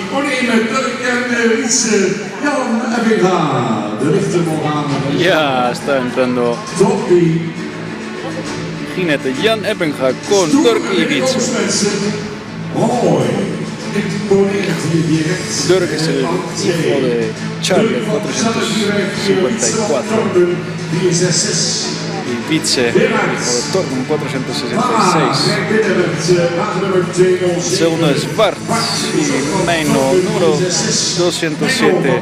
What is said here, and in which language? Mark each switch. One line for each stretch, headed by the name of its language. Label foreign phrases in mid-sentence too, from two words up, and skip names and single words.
Dutch: Oneem Durk en Wietse. Jan Ebbinga. De lichte Morgane.
Spanish: Ya está entrando
Dutch: Toppie.
Spanish: jinete Jan Ebbinga con Durk y Wietse.
Dutch: Mooi. Imponerend hier direct.
Spanish: Durk es el hijo de Challe 454 y Wietse, hijo de Torben 466. El segundo es Bart y Meino número 207.